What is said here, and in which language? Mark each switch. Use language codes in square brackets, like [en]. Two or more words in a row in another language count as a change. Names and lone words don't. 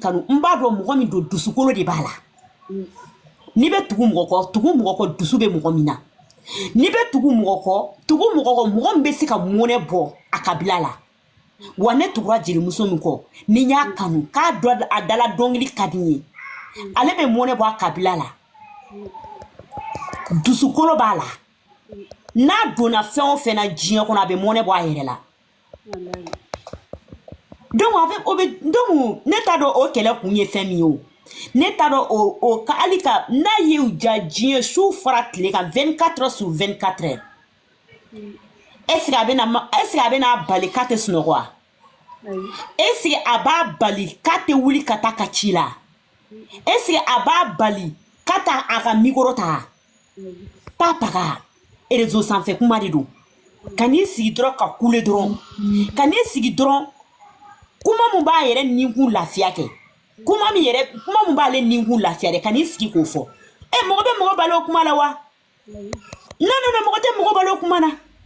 [bm] kanu n b'a dɔn mɔgɔ min don dusukolo de b'a la ni bɛ tugu mɔgɔ kɔ dusu bɛ mɔgɔ min na ni bɛ tugu mɔgɔ kɔ mɔgɔ min bɛ se ka mɔnɛ bɔ a kabila la wa ne tugura jelimuso min kɔ ni n y'a kanu k'a dɔ a dala dɔnkili ka di n ye ale bɛ mɔnɛ bɔ a kabila la dusukolo b'a la n'a donna fɛn o fɛn na diɲɛ kɔnɔ a bɛ mɔnɛ bɔ a yɛrɛ la donc ne t'a dɔn o kɛlɛ kun ye fɛn min ye o ne t'a dɔn o ka hali ka n'a ye u ja diɲɛ su fara tile kan 24 [fr] heures sur 24 heures est-ce que [bm] a bɛna bali k'a tɛ sunɔgɔ wa [fr] est-ce que [bm] a b'a bali k'a tɛ wuli ka taa ka ci la [fr] est-ce que [bm] a b'a bali k'a ta a ka micro ta papaga réseau sanfɛ kuma de don ka n'i sigi dɔrɔn ka kule dɔrɔn ka n'i sigi dɔrɔn kuma min b'a yɛrɛ ninkun lafiya kɛ kuma min b'ale ninkun lafiya dɛ ka n'i sigi k'o fɔ mɔgɔ bɛ mɔgɔ balo o kuma la wa non mɔgɔ tɛ mɔgɔ balo o kuma na